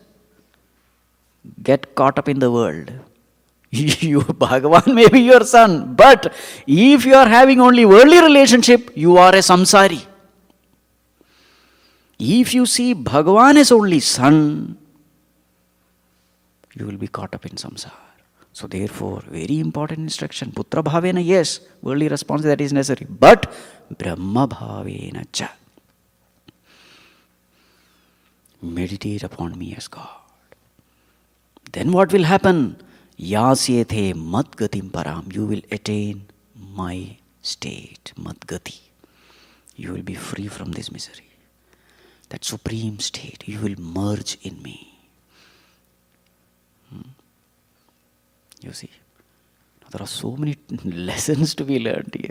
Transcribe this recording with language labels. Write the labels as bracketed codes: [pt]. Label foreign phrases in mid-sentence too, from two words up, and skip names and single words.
[en] Get caught up in the world. You, Bhagavan may be your son, but if you are having only worldly relationship, you are a samsari. If you see Bhagavan as only son, you will be caught up in samsara. So therefore, very important instruction. [sa] Putra bhavena, [en] yes, worldly responsibility that is necessary. [sa] But Brahma bhavena cha. [en] Meditate upon me as God. Then what will happen? [sa] Yasyethe madgatim param. [en] You will attain my state, madgati. You will be free from this misery. That supreme state, you will merge in me. You see, there are so many lessons to be learned here.